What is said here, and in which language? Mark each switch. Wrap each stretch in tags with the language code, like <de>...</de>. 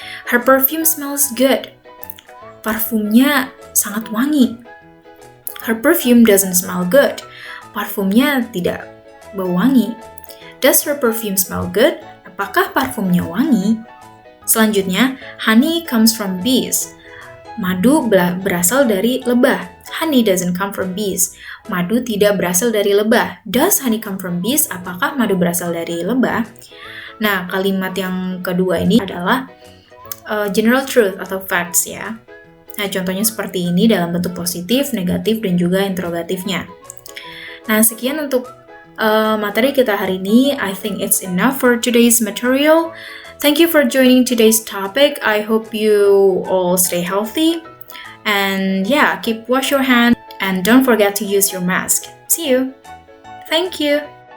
<en>Her perfume smells good.</en> <id>Parfumnya sangat wangi.</id> <en>Her perfume doesn't smell good.</en> <id>Parfumnya tidak bau wangi.</id> <en>Does her perfume smell good?</en> <id>Apakah parfumnya wangi? Selanjutnya,</id> <en>honey comes from bees.</en> <id>Madu berasal dari lebah.</id> <en>Honey doesn't come from bees.</en> <id>Madu tidak berasal dari lebah.</id> <en>Does honey come from bees?</en> <id>Apakah madu berasal dari lebah? Nah, kalimat yang kedua ini adalah general truth atau facts ya. Nah, contohnya seperti ini dalam bentuk positif, negatif, dan juga interrogatifnya. Nah, sekian untuk materi kita hari ini.</id> <en>I think it's enough for today's material. Thank you for joining today's topic. I hope you all stay healthy. And yeah, keep wash your hands and don't forget to use your mask. See you. Thank you.</en>